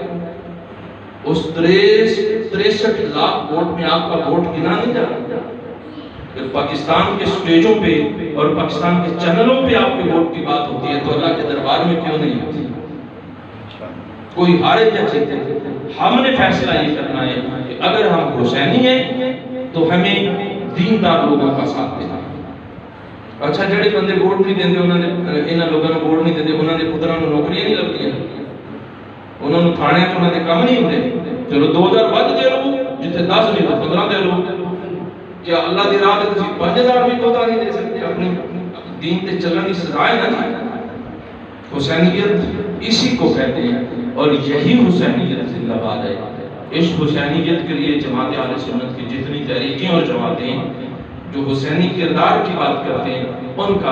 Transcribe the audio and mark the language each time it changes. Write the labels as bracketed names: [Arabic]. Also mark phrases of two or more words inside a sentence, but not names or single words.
[Urdu] اس 63 لاکھ ووٹ میں آپ کا ووٹ گنا نہیں جاتا پھر پاکستان کے سٹیجوں پہ اور پاکستان کے چینلوں پہ آپ کے ووٹ کی بات ہوتی ہے تو اللہ کے دربار میں کیوں نہیں ہوتی کوئی ہارے یا جیتے ہم نے فیصلہ یہ کرنا ہے کہ اگر ہم حسینی ہیں تو ہمیں دیندار لوگوں کا ساتھ دینا [Punjabi] اچھا جڑے بندے ووٹ نہیں دیندے انہوں نے انہاں لوگاں نوں ووٹ نہیں دیندے انہاں دے پتراں نوں نوکریاں نہیں لگدیاں انہاں نوں تھانے تے انہاں دے کم نہیں ہوندے چلو 2000 ود دے لو جتھے 10 نہیں تو 15 دے لو کیا اللہ دی راہ تے تسی 5000 بھی کوتا نہیں دے سکتے اپنے دین تے چلن دی سزا ہے نا [Urdu] حسینیت اسی کو کہتے ہیں اور یہی حسینیت زندہ باد ہے اس حسینیت کے لیے جماعت اہل سنت کی جتنی تحریکیں اور جماعتیں جو حسینی کردار کی بات کرتے ہیں ان کا